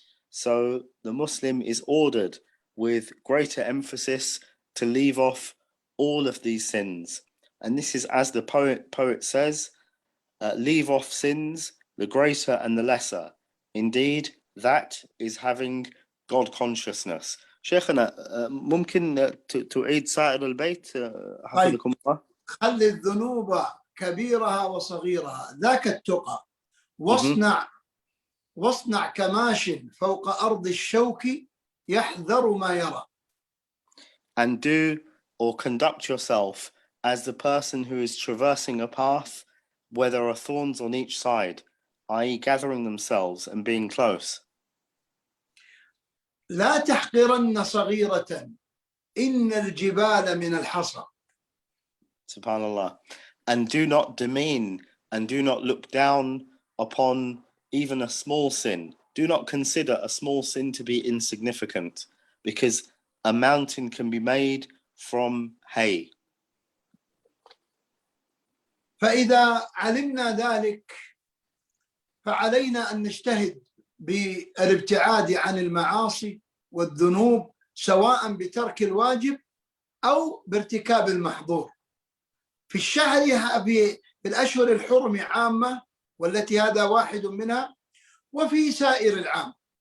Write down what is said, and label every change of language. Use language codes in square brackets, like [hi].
[en] So the Muslim is ordered with greater emphasis to leave off all of these sins. And this is, as the poet says, leave off sins, the greater and the lesser. Indeed, that is having God consciousness. [ar] شيخنا ممكن تعيد سائر البيت حفظكم الله؟ خلي الذنوب كبيرها وصغيرها ذاك التقى، واصنع كماش فوق أرض الشوك يحذر ما يرى. [en] And do or conduct yourself as the person who is traversing a path where there are thorns on each side, i.e., gathering themselves and being close. [ar] لا تحقرن صغيرة إن الجبال من الحصى. [en] Subhanallah. And do not demean and do not look down upon even a small sin. Do not consider a small sin to be insignificant, because a mountain can be made from hay. [ar] فإذا علمنا ذلك فعلينا أن نجتهد بالابتعاد عن المعاصي والذنوب، سواء بترك الواجب أو بارتكاب المحظور. في الشهر في الأشهر الحرم عامة، والتي هذا واحد منها، وفي سائر العام.